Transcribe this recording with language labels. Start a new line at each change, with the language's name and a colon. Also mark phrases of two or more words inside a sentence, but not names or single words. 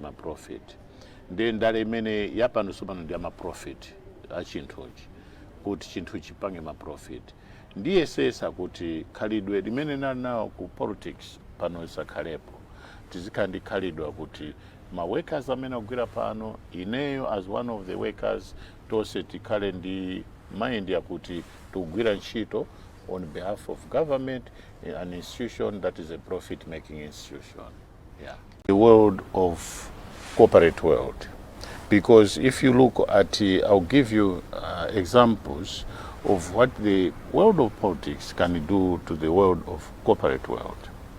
Nyanja: ma profit ndi ndale imene yapano sopano ndi ama profit a chinthuchi kuti chinthu chipange ma profit ndiye sesa kuti khalidwe limene nawo ku politics pano isakhalepo tizikandi khalidwa kuti ma workers amene agwira pano ineyo
English: as one of the workers
Nyanja: tose tikhale ndi mind ya kuti tugwira ntchito
English: on behalf of government, an institution that is a profit-making institution. Yeah. The world of corporate world. Because if you look at, I'll give you examples of what the world of politics can do to the world of corporate world.